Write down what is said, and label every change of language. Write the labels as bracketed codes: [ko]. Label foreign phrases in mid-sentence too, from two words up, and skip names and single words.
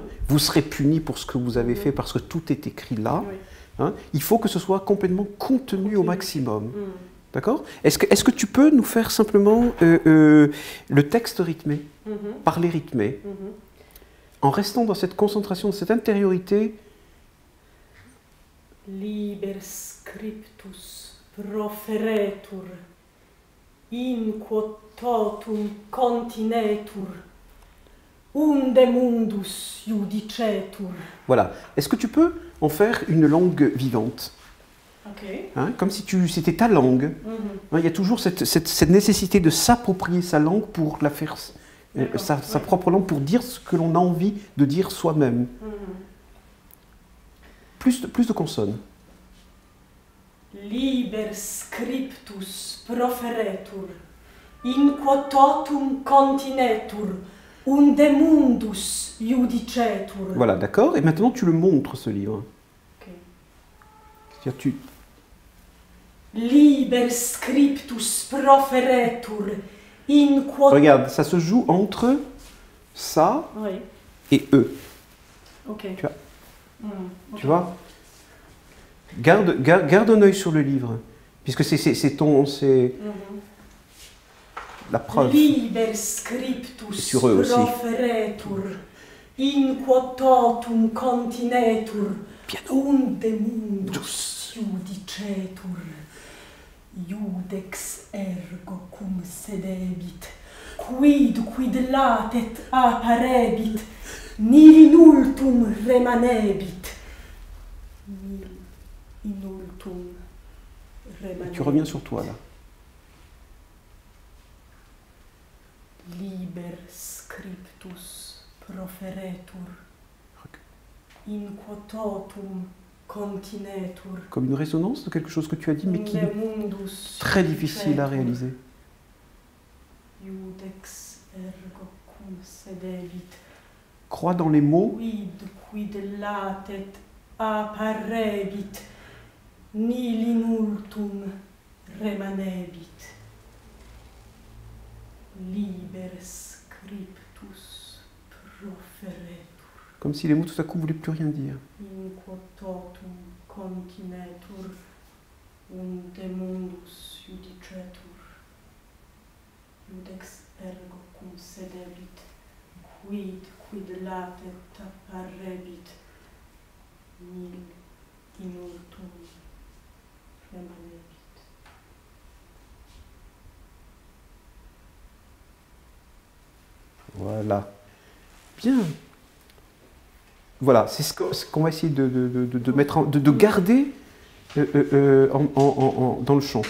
[fr] Vous serez punis pour ce que vous avez fait parce que tout est écrit là. Hein? Il faut que ce soit complètement contenu au maximum. D'accord ? Est-ce que tu peux nous faire simplement le texte rythmé, parler rythmé, en restant dans cette concentration, dans cette intériorité? [la] Liber scriptus proferetur, in quo totum continetur, unde mundus iudicetur. [fr] Voilà. Est-ce que tu peux en faire une langue vivante? Okay. Hein, comme si c'était ta langue. Hein, il y a toujours cette nécessité de s'approprier sa langue pour la faire, sa propre langue, pour dire ce que l'on a envie de dire soi-même. Plus de consonnes. [la] Liber scriptus proferetur, in quo totum continetur, unde mundus iudicetur. [fr] Voilà, d'accord. Et maintenant, tu le montres, ce livre. Okay. C'est-à-dire, [la] Liber scriptus proferetur, in quo... [fr] Regarde, ça se joue entre ça et eux. Okay. Tu vois, tu vois, garde un œil sur le livre, puisque c'est la preuve. [la] Liber scriptus [fr] sur eux aussi. [la] Proferetur, in quo totum continetur, unde mundus iudicetur, iudex ergo cum sedebit, quid latet apparebit, nil in ultum remanebit. Nil in ultum remanebit. [fr] Tu reviens sur toi, là. [la] Liber scriptus proferetur, in quo totum continetur. [fr] Comme une résonance de quelque chose que tu as dit, mais qui est très difficile à réaliser. [la] Iudex ergo cum sedebit. [fr] Crois dans les mots. [la] Quid latet apparebit, nil in ultum remanebit. Liber scriptus proferetur. [fr] Comme si les mots tout à coup ne voulaient plus rien dire. [la] In quo totum continetur, unde mundus iudicetur, iudex ergo cum sedebit, quid latet apparebit, nil in ultum remanebit. [fr] Voilà. Bien. Voilà, c'est ce qu'on va essayer de mettre de garder dans le chant.